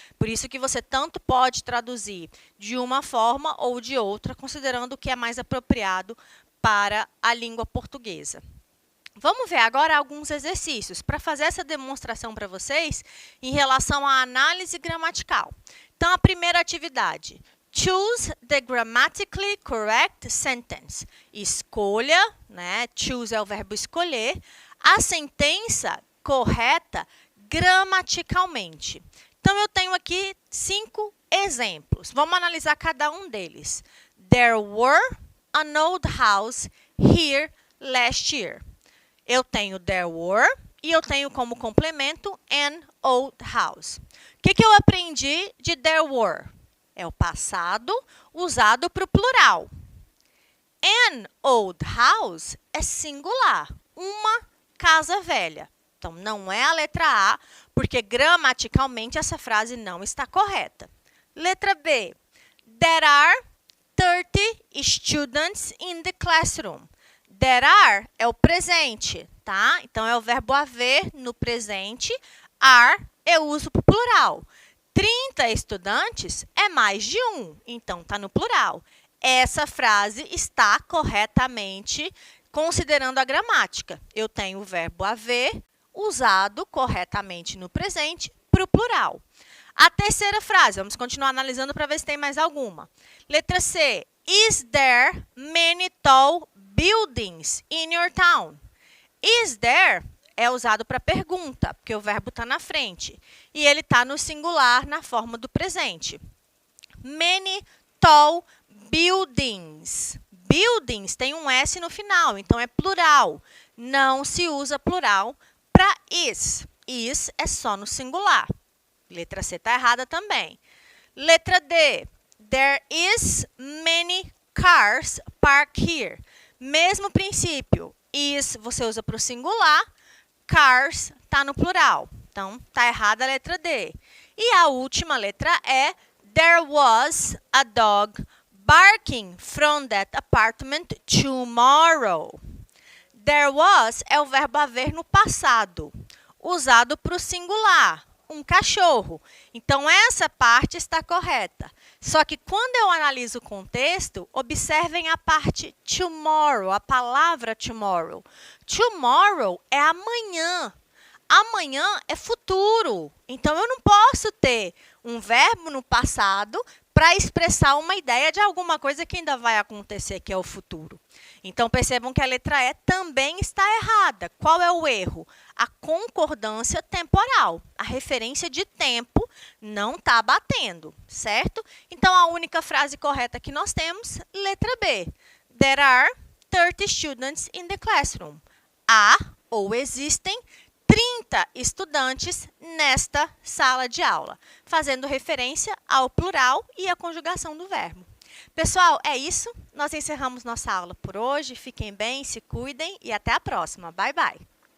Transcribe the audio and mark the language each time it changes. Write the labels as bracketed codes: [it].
[pt] Por isso que você tanto pode traduzir de uma forma ou de outra, considerando o que é mais apropriado para a língua portuguesa. Vamos ver agora alguns exercícios para fazer essa demonstração para vocês em relação à análise gramatical. Então, a primeira atividade. [en] Choose the grammatically correct sentence. [pt] Escolha, né? Choose é o verbo escolher, a sentença correta gramaticalmente. Então, eu tenho aqui 5 exemplos. Vamos analisar cada um deles. [en] There were an old house here last year. [pt] Eu tenho [en] there were [pt] e eu tenho como complemento [en] an old house. [pt] O que eu aprendi de there were? É o passado usado para o plural. [en] An old house [pt] é singular, uma casa velha. Então, não é a letra A, porque gramaticalmente essa frase não está correta. Letra B. [en] There are 30 students in the classroom. There are [pt] é o presente, tá? Então, é o verbo haver no presente. Are eu uso para o plural. 30 estudantes é mais de um, então está no plural. Essa frase está corretamente considerando a gramática. Eu tenho o verbo haver usado corretamente no presente para o plural. A terceira frase, vamos continuar analisando para ver se tem mais alguma. Letra C. [en] Is there many tall buildings in your town? [pt] Is there é usado para pergunta, porque o verbo está na frente. E ele está no singular na forma do presente. [en] Many tall buildings. [pt] Buildings tem um S no final, então é plural. Não se usa plural para is. Is é só no singular. Letra C está errada também. Letra D. [en] There is many cars parked here. [pt] Mesmo princípio. Is você usa para o singular. Cars está no plural. Então, está errada a letra D. E a última letra E. [en] There was a dog barking from that apartment tomorrow. There was [pt] é o verbo haver no passado, usado para o singular, um cachorro. Então, essa parte está correta. Só que quando eu analiso o contexto, observem a parte tomorrow, a palavra tomorrow. Tomorrow é amanhã. Amanhã é futuro. Então, eu não posso ter um verbo no passado para expressar uma ideia de alguma coisa que ainda vai acontecer, que é o futuro. Então, percebam que a letra E também está errada. Qual é o erro? A concordância temporal. A referência de tempo não está batendo, certo? Então, a única frase correta que nós temos, letra B. [en] There are 30 students in the classroom. [pt] Há ou existem 30 estudantes nesta sala de aula, fazendo referência ao plural e à conjugação do verbo. Pessoal, é isso. Nós encerramos nossa aula por hoje. Fiquem bem, se cuidem e até a próxima. [en] Bye, bye!